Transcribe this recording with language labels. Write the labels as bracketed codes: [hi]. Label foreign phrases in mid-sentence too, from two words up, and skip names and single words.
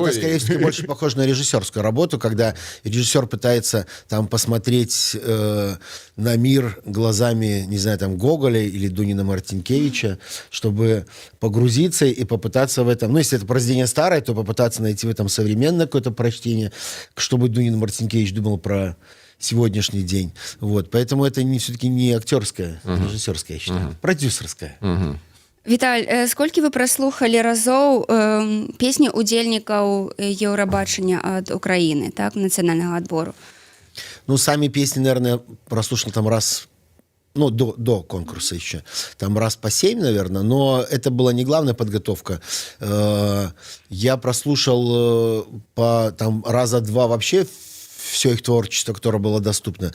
[ru] Это, скорее всего, больше похоже на режиссерскую работу, когда режиссер пытается там посмотреть на мир глазами, не знаю, там, Гоголя или Дунина Мартинкевича, чтобы погрузиться и попытаться в этом... если это произведение старое, то попытаться найти в этом современное какое-то прочтение, чтобы Дунин Мартинкевич думал про... сегодняшний день. Вот. Поэтому это все-таки не актерская, режиссерская, я считаю. Продюсерская. [be] Віталь, сколькі вы праслухалі разоў песні удзельнікаў Еўрабачання ад Украіны, так, нацыянальнага адбору? [ru] Сами песни, наверное, прослушал там раз... до конкурса еще. Там раз по 7, наверное, но это была не главная подготовка. Я прослушал раза 2 вообще все их творчество, которое было доступно.